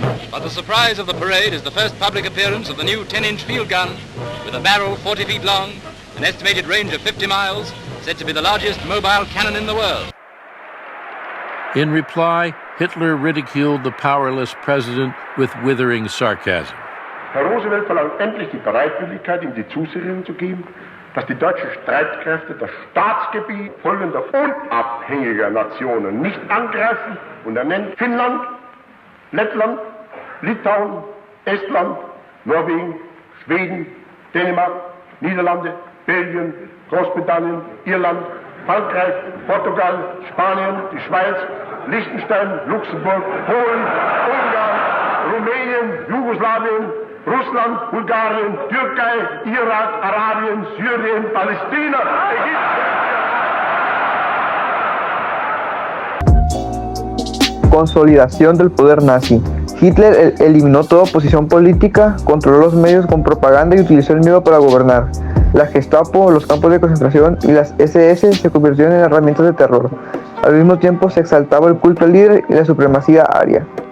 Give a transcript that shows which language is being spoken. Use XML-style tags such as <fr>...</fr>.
<en>But the surprise of the parade is the first public appearance of the new 10-inch field gun with a barrel 40 feet long, an estimated range of 50 miles, said to be the largest mobile cannon in the world. In reply, Hitler ridiculed the powerless president with withering sarcasm.</en> <de>Herr Roosevelt verlangt endlich die Bereitwilligkeit, ihm die Zusicherung zu geben, dass die deutschen Streitkräfte das Staatsgebiet folgender unabhängiger Nationen nicht angreifen, und er nennt Finnland, Lettland, Litauen, Estland, Norwegen, Schweden, Dänemark, Niederlande, Belgien, Großbritannien, Irland, Frankreich, Portugal, Spanien, die Schweiz, Liechtenstein, Luxemburg, Polen, Ungarn, Rumänien, Jugoslawien, Russland, Bulgarien, Türkei, Irak, Arabien, Syrien, Palästina, Ägypten.</de> <es>Consolidación del poder nazi. Hitler eliminó toda oposición política, controló los medios con propaganda y utilizó el miedo para gobernar. La Gestapo, los campos de concentración y las SS se convirtieron en herramientas de terror. Al mismo tiempo se exaltaba el culto al líder y la supremacía aria.</es>